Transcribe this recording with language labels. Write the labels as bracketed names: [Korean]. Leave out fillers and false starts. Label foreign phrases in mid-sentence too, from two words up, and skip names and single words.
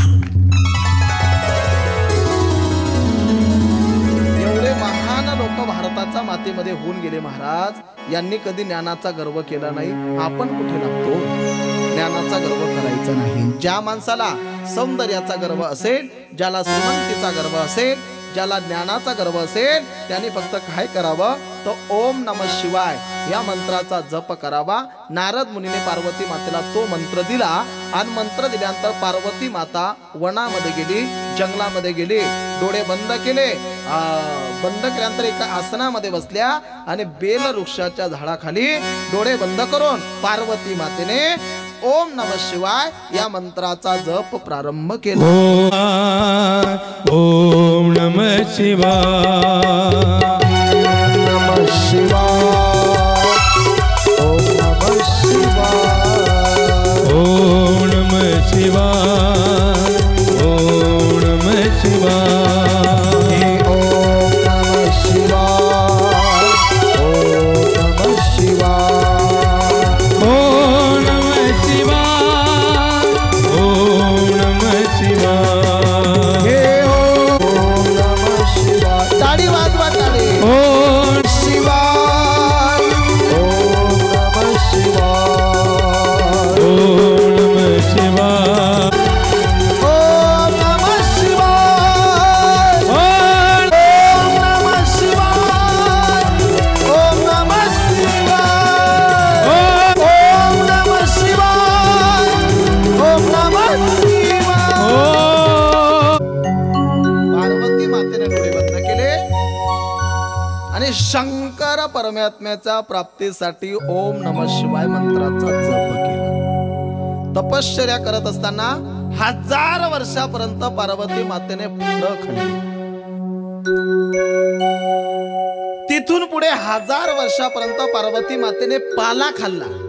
[Marathi] एवढे महान लोक भारताच्या मातीमध्ये होऊन गेले महाराज. यांनी कधी ज्ञानाचा गर्व केला नाही. आपण कुठे लागतो? ज्ञानाचा गर्व करायचा नाही. ज्या माणसाला सौंदर्याचा गर्व असेल, ज्याला श्रीमंतीचा गर्व असेल, ज्याला ज्ञानाचा गर्व असेल, त्याने फक्त काय करावं तर [Sanskrit] ओम नमः शिवाय [Marathi] या मंत्राचा जप करावा. नारद मुनीने पार्वती मातेला तो मंत्र दिला आणि मंत्र दिल्यानंतर पार्वती माता वनामध्ये गेली, जंगलामध्ये गेली, डोळे बंद केले. बंद केल्यानंतर एका आसनामध्ये बसल्या आणि बेल वृक्षाच्या झाडाखाली डोळे बंद करून पार्वती मातेने [Sanskrit] ओम नमः शिवाय [Marathi] या मंत्राचा जप प्रारंभ केला. [Sanskrit] ओम नमः शिवाय, नमः शिवाय, ओम नमः शिवाय, ओम नमः शिवाय, ओम नमः शिवाय, ओम नमः शिवाय, ओम नमः शिवाय, ओम नमः शिवाय, ओम नमः शिवाय, ओम नमः शिवाय. [Marathi] टाळी वाजवा, टाळी. [Sanskrit] ओम शिवाय, ओम नमः शिवाय, ओम नमः शिवाय, ओम नमः शिवाय, ओम नमः शिवाय, ओम नमः शिवाय, ओम नमः शिवाय, ओम नमः शिवाय. [Marathi] पार्वती मातेने डोळे बंद केले आणि शंकर परमात्म्याच्या प्राप्तीसाठी [Sanskrit] ओम नमः शिवाय [Marathi] मंत्राचा जप केला. तपश्चर्या करत असताना 1000 वर्षापर्यंत पार्वती मातेने फळं खाल्ली. तिथून पुढे 1000 वर्षापर्यंत पार्वती मातेने पाला खाल्ला.